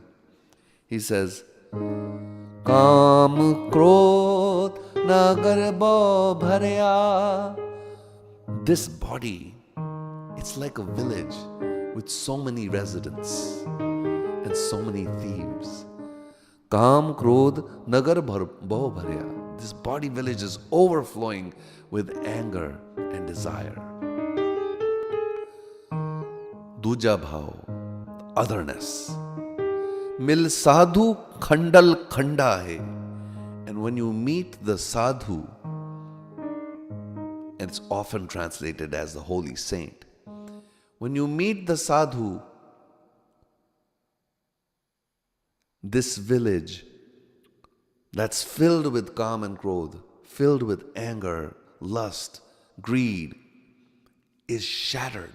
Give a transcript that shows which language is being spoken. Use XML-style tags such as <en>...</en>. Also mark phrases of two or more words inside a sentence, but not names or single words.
<en>He says,</en> <pa>ਕਾਮ ਕ੍ਰੋਧ ਨਗਰ ਭਵ ਭਰਿਆ.</pa> <en>This body, it's like a village with so many residents and so many thieves.</en> <pa>ਕਾਮ ਕ੍ਰੋਧ ਨਗਰ ਭਵ ਭਰਿਆ.</pa> <en>This body village is overflowing with anger and desire.</en> <pa>ਦੂਜਾ ਭਾਵ,</pa> <en>otherness.</en> <pa>ਮਿਲ ਸਾਧੂ ਖੰਡਲ ਖੰਡਾ ਹੈ.</pa> <en>And when you meet the sadhu, and it's often translated as the holy saint, when you meet the sadhu, this village that's filled with kam and krodh, filled with anger, lust, greed, is shattered.</en>